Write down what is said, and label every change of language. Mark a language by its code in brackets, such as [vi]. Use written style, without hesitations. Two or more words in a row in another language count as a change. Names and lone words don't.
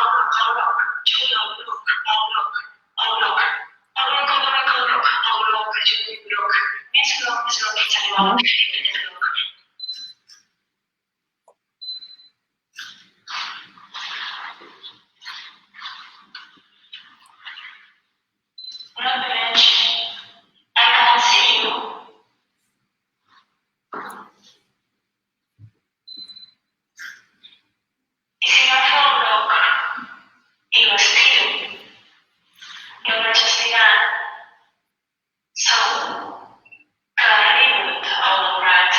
[ca] Jo vull al groc. Jo vull groc. Més groc, fins arribar al groc. [en] I can't see you. [ca] I si agafo el groc i l'estiro, i el vaig estirant, segur que arribo al daurat.